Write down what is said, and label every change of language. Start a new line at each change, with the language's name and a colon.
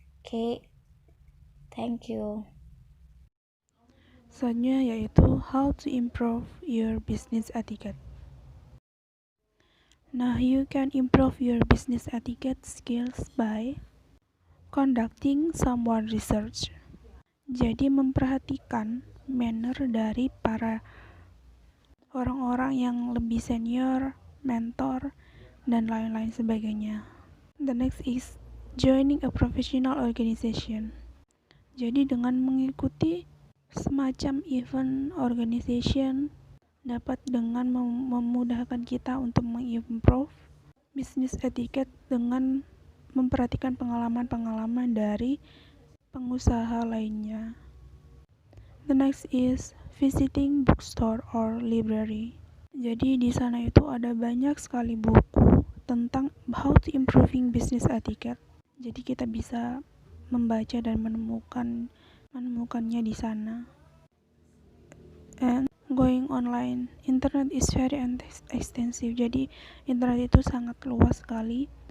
English: Okay, thank you.
Indonesian: Selanjutnya yaitu
English: how to improve your business etiquette. You can improve your business etiquette skills by conducting somewhat research.
Indonesian: Jadi memperhatikan manner dari para orang-orang yang lebih senior, mentor, dan lain-lain sebagainya.
English: The next is joining a professional organization.
Indonesian: Jadi dengan mengikuti semacam event organization dapat dengan memudahkan kita untuk mengimprove business etiquette dengan memperhatikan pengalaman-pengalaman dari pengusaha lainnya.
English: The next is visiting bookstore or library.
Indonesian: Jadi di sana itu ada banyak sekali buku tentang
English: how to improving business etiquette.
Indonesian: Jadi kita bisa membaca dan menemukannya di sana.
English: And going online, internet is very extensive.
Indonesian: Jadi internet itu sangat luas sekali.